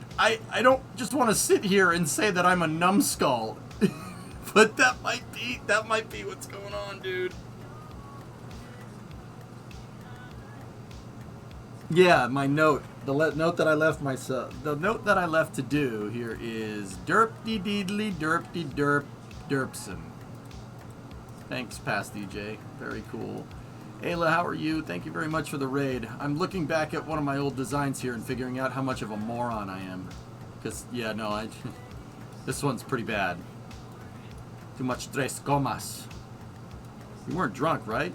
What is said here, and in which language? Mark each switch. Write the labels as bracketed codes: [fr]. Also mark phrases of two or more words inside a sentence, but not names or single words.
[en] I don't just want to sit here and say that I'm a numbskull. But that might be what's going on, dude. Yeah, my note. The note that I left myself. The note that I left to do here is derpty deedly derpty derp derpson. Thanks, past DJ. Very cool. Ayla, how are you? Thank you very much for the raid. I'm looking back at one of my old designs here and figuring out how much of a moron I am. Because, yeah, no, this one's pretty bad. Too much [es] tres comas. [en] You weren't drunk, right?